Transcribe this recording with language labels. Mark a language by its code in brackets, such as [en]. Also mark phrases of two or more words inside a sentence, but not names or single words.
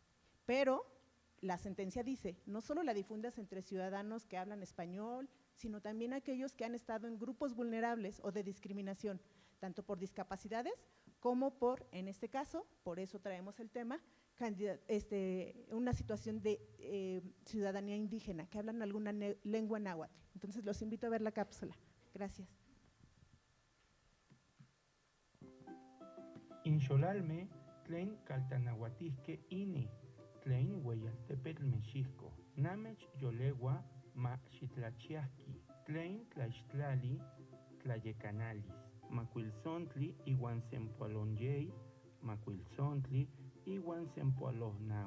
[es] Pero la sentencia dice, no solo la difundas entre ciudadanos que hablan español, sino también aquellos que han estado en grupos vulnerables o de discriminación, tanto por discapacidades como por, en este caso, por eso traemos el tema, una situación de ciudadanía indígena, que hablan alguna lengua náhuatl. Entonces los invito a ver la cápsula. Gracias. [nah] Inxolalme, tlen caltanahuatisque ini, tlen hueyaltepetl mexisco, namech yolegua ma xitlachiasqui, tlen tlaixtlali tlayecanalis, macuilzontli iuan sempoalonyey, macuilzontli iuan sempoalohnau.